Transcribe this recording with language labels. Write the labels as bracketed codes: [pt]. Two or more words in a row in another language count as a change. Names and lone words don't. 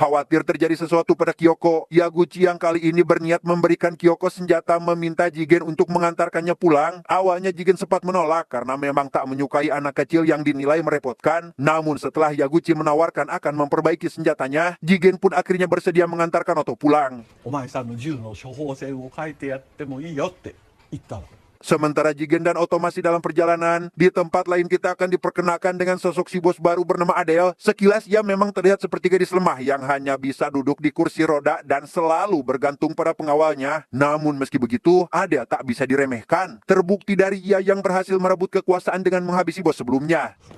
[id] Khawatir terjadi sesuatu pada Kyoko, Yaguchi yang kali ini berniat memberikan Kyoko senjata meminta Jigen untuk mengantarkannya pulang. Awalnya Jigen sempat menolak karena memang tak menyukai anak kecil yang dinilai merepotkan. Namun setelah Yaguchi menawarkan akan memperbaiki senjatanya, Jigen pun akhirnya bersedia mengantarkan Oto pulang. [ja] お前さんの銃の処方箋を変えてやってもいいよって言ったの。 [id] Sementara Jigen dan Oto masih dalam perjalanan, di tempat lain kita akan diperkenalkan dengan sosok si bos baru bernama Adele. Sekilas ia memang terlihat seperti gadis lemah yang hanya bisa duduk di kursi roda dan selalu bergantung pada pengawalnya. Namun meski begitu, Adele tak bisa diremehkan. Terbukti dari ia yang berhasil merebut kekuasaan dengan menghabisi bos sebelumnya.